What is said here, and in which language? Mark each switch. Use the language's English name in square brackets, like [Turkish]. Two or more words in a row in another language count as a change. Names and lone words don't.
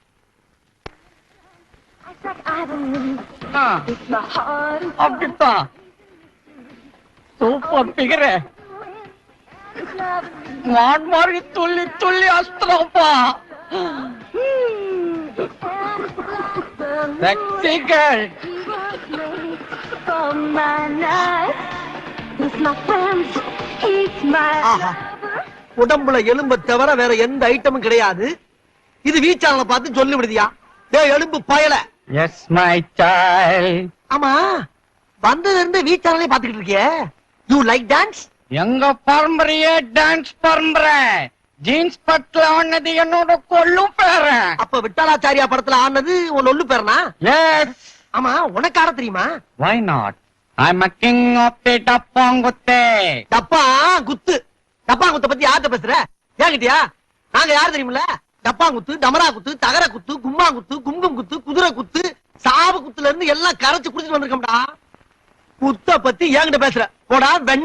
[Tamil] அப்படித்தான் [English] super figure [Tamil] மான் மாதிரி துள்ளி துள்ளி அஸ்திரப்பா. [English] Sexy girl. [Tamil] உடம்புல எலும்ப தவிர வேற எந்த ஐட்டமும் கிடையாது. இது வீச்சாளனை பார்த்து சொல்லி விடுதியா? டேய் எலும்பு பயல. [English] Yes my child. [Tamil] ஆமா வந்ததுல இருந்து வீச்சாளனே பாத்துக்கிட்டு இருக்கியே. [English] you like dance? [Tamil] எங்க பரம்பரையே டான்ஸ் பரம்பரை. ஜீன்ஸ் பட்ல ஆனது என்னோட கொள்ளும் பேரு. அப்ப விட்டாலாச்சாரியா படத்துல ஆனது உன் ஒல்லு பேரனா? [English] Yes. [Tamil] ஆமா உனக்கு ஆட தெரியுமா? [English] Why not? I'm a king of the டப்பாங்குத்து. [Tamil] டப்பா குத்து. டப்பாங்குத்த பத்தி யார்கிட்ட பேசுற? ஏங்கிட்டியா? நாங்க யார் தெரியுமில்ல? டப்பாங்குத்து, டமரா குத்து, தகர குத்து, கும்மாங்குத்து, கும்கும் குத்து, குதிரை குத்து, சாவு குத்துல இருந்து எல்லாம் கரைச்சு குடிச்சிட்டு வந்திருக்கோம்டா. குத்த பத்தி ஏங்கிட்ட பேசுற? போடா வெண்ண.